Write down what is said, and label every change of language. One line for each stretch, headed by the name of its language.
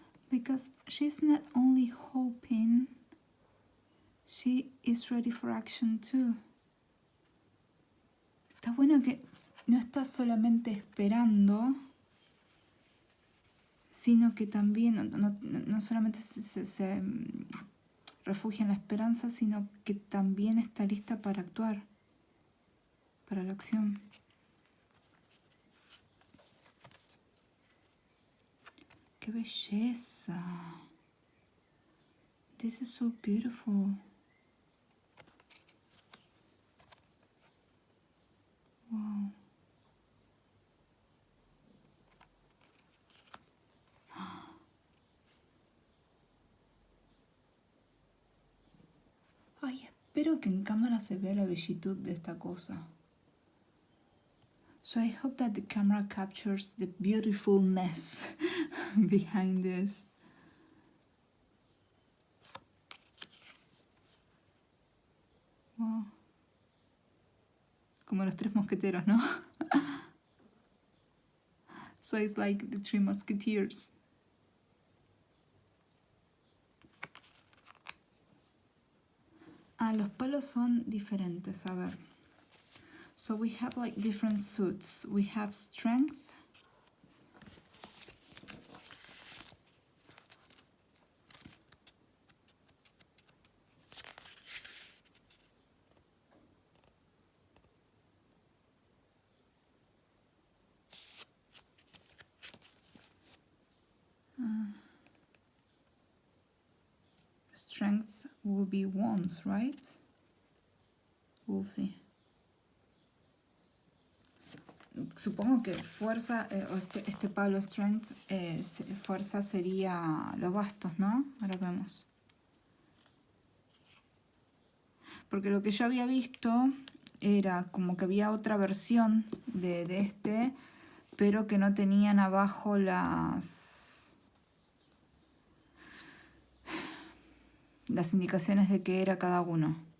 English: Because she's not only hoping, she is ready for action too.
Spanish: Está bueno que no está solamente esperando, sino que también no solamente se refugia en la esperanza, sino que también está lista para actuar, para la acción. ¡Qué belleza!
English: This is so beautiful. Wow.
Spanish: Ay, espero que en cámara se vea la bellitud de esta cosa.
English: So I hope that the camera captures the beautifulness behind this. Wow.
Spanish: Como los tres mosqueteros, ¿no?
English: So it's like the three musketeers.
Spanish: Ah, los palos son diferentes, a ver.
English: So we have like different suits. We have strength. Strength will be wands, right? We'll see.
Spanish: Supongo que fuerza, este palo strength, fuerza sería los bastos, ¿no? Ahora vemos. porque lo que yo había visto era como que había otra versión de este, pero que no tenían abajo las indicaciones de qué era cada uno.